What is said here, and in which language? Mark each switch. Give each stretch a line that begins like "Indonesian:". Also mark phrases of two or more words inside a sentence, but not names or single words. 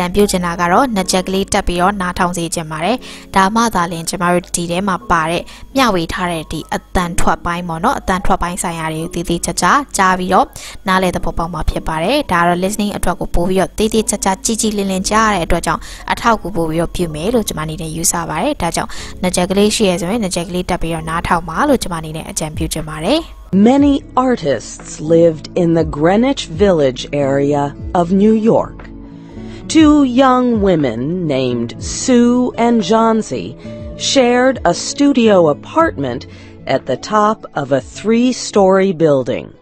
Burmese: ပြုချင်တာကတော့နှစ်ချက်ကလေးတက်ပြီးတော့နားထောင်စေချင်ပါတယ်ဒါမှသာလျှင်ကျွန်တော်တို့ဒီထဲမှာပါတဲ့မျှဝေထားတဲ့ဒီအတန်ထွက်ပိုင်းပေါ့နော်အတန်ထွက်ပိုင်းဆိုင်ရာတွေကိုတည်တည်ချာချာကြားပြီးတော့နားလည်သဘောပေါက်မှာဖြစ်ပါတယ်ဒါတော့ listening အတွက်ကိုပို့ပြီးတော့တေးသေးချာချာကြည်ကြည်လင်လင်ကြားရတဲ့အတွက်ကြောင့်အထောက်အကူပို့ပြီးတော့ပြုမယ်လို့ကျွန်မအနေနဲ့ယူဆပါတယ်ဒါကြောင့်နှစ်ချက်ကလေးရှိရဆိုရင်နှစ်ချက်ကလေးတက်ပြီးတော့နားထောင်ပါလို့ကျွန်မအနေနဲ့အကြံပြုချင်ပါတယ်
English: Many artists lived in the Greenwich Village area of New York. Two young women named Sue and Johnsy shared a studio apartment at the top of a 3-story building.